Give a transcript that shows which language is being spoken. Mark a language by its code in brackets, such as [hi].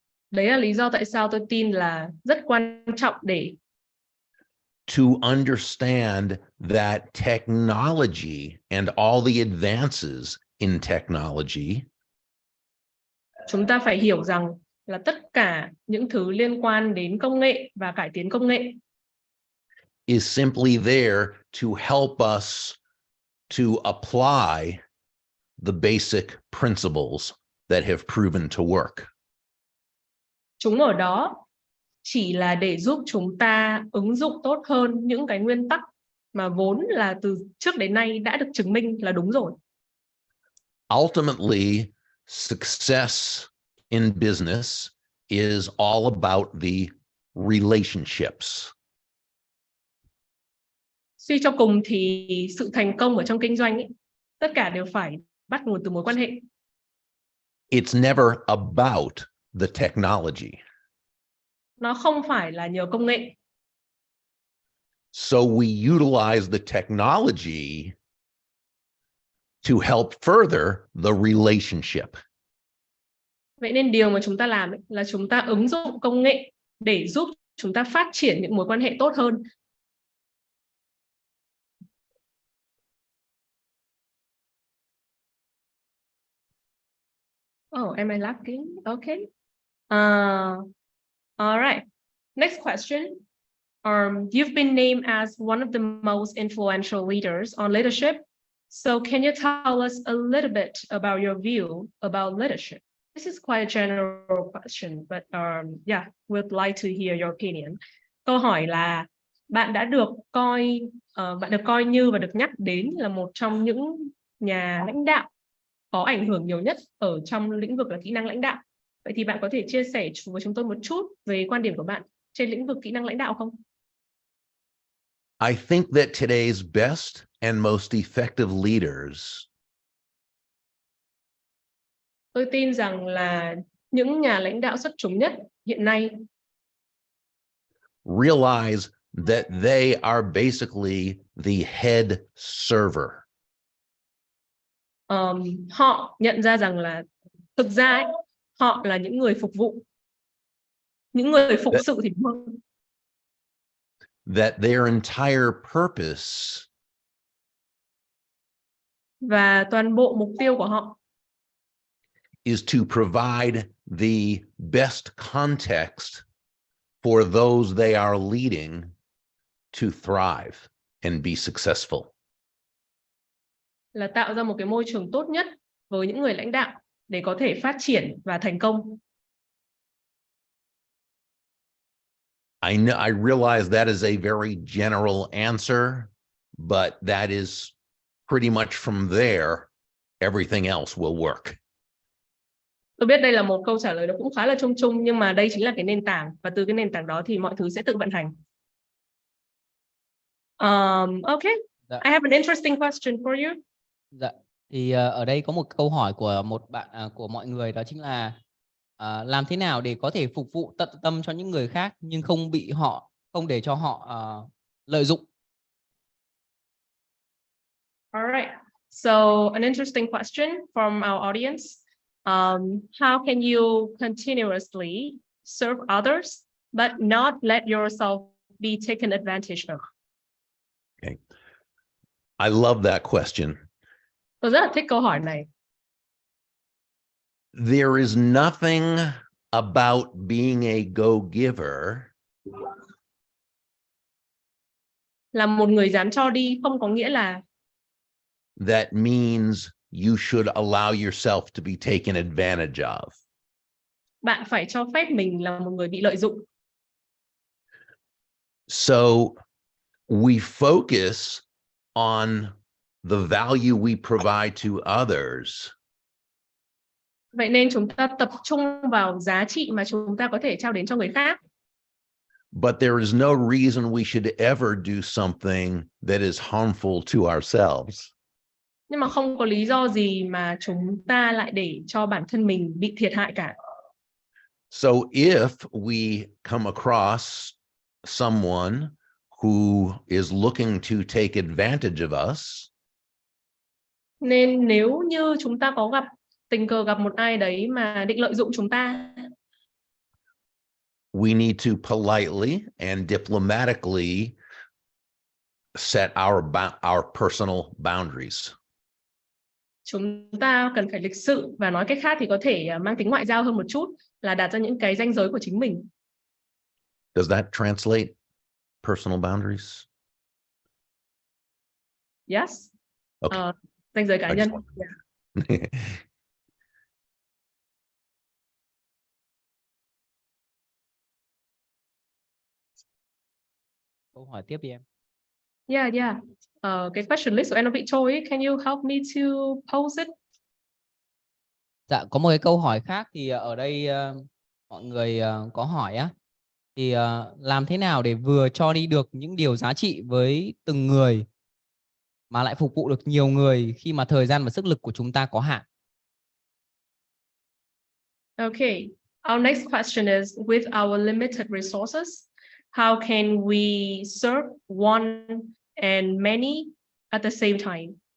[vi] Đấy là lý do tại sao tôi tin là rất quan trọng để [en] to understand that technology and all the advances in technology [vi] chúng ta phải hiểu rằng là tất cả những thứ liên quan đến công nghệ và cải tiến công nghệ [en] is simply there to help us to apply the basic principles that have proven to work. [vi] chúng ở đó chỉ là để giúp chúng ta ứng dụng tốt hơn những cái nguyên tắc mà vốn là từ trước đến nay đã được chứng minh là đúng rồi. [en] Ultimately, success in business is all about the relationships. [vi] Suy cho cùng thì sự thành công ở trong kinh doanh ấy, tất cả đều phải bắt nguồn từ mối quan hệ. [en] It's never about the technology. [vi] Nó không phải là nhờ công nghệ. [en] So we utilize the technology to help further the relationship. [vi] Vậy nên điều mà chúng ta làm ấy, là chúng ta ứng dụng công nghệ để giúp chúng ta phát triển những mối quan hệ tốt hơn. [en] Oh, am I lagging? Okay. All right. Next question. You've been named as one of the most influential leaders on leadership. So can you tell us a little bit about your view about leadership? This is quite a general question, but yeah, we'd like to hear your opinion. [vi] Câu hỏi là bạn được coi như và được nhắc đến là một trong những nhà lãnh đạo có ảnh hưởng nhiều nhất ở trong lĩnh vực là kỹ năng lãnh đạo. Vậy thì bạn có thể chia sẻ với chúng tôi một chút về quan điểm của bạn trên lĩnh vực kỹ năng lãnh đạo không? [en] I think that today's best and most effective leaders [vi] Tôi tin rằng là những nhà lãnh đạo xuất chúng nhất hiện nay [en] realize that they are basically the head server. [vi] Họ nhận ra rằng là thực ra ấy, họ là những người phục vụ. Những người phục sự thì đúng hơn. [en] That their entire purpose [vi] Và toàn bộ mục tiêu của họ [en] is to provide the best context for those they are leading to thrive and be successful. [vi] là tạo ra một cái môi trường tốt nhất với những người lãnh đạo để có thể phát triển và thành công. [en] I know, I realize that is a very general answer, but that is pretty much from there, everything else will work. [vi] Tôi biết đây là một câu trả lời nó cũng khá là chung chung, nhưng mà đây chính là cái nền tảng, và từ cái nền tảng đó thì mọi thứ sẽ tự vận hành. [en] Okay, [vi] Dạ. [en] I have an interesting question for you. [vi] Dạ. Thì ở đây có một câu hỏi của một bạn của mọi người, đó chính là làm thế nào để có thể phục vụ tận tâm cho những người khác nhưng không để cho họ lợi dụng. [en] All right. So an interesting question from our audience. How can you continuously serve others but not let yourself be taken advantage of? Okay. I love that question. [vi] Tôi rất là thích câu hỏi này. [en] There is nothing about being a go-giver [vi] Là một người dám cho đi không có nghĩa là [en] that means you should allow yourself to be taken advantage of. [vi] bạn phải cho phép mình là một người bị lợi dụng. [en] So we focus on the value we provide to others, [vi] Vậy nên chúng ta tập trung vào giá trị mà chúng ta có thể trao đến cho người khác. [en] but there is no reason we should ever do something that is harmful to ourselves. [vi] Nhưng mà không có lý do gì mà chúng ta lại để cho bản thân mình bị thiệt hại cả. [en] So if we come across someone who is looking to take advantage of us, [vi] Nên nếu như chúng ta có tình cờ gặp một ai đấy mà định lợi dụng chúng ta, [en] we need to politely and diplomatically set our personal boundaries. [vi] chúng ta cần phải lịch sự, và nói cách khác thì có thể mang tính ngoại giao hơn một chút, là đặt ra những cái ranh giới của chính mình. [en] Does that translate personal boundaries? Yes. Okay. [vi] Ranh giới cá [en] I [vi] nhân. [en] just Yeah. [vi] Câu hỏi tiếp đi em. [en] Yeah. [vi] Cái [en] question list [vi] của em nó bị trôi ấy. [en] Can you help me to pose it? [vi] Dạ, có một cái câu hỏi khác thì ở đây mọi người có hỏi á, thì làm thế nào để vừa cho đi được những điều giá trị với từng người mà lại phục vụ được nhiều người khi mà thời gian và sức lực của chúng ta có hạn. [en] Okay. Our next question is, with our limited resources, how can we serve one and many at the same time?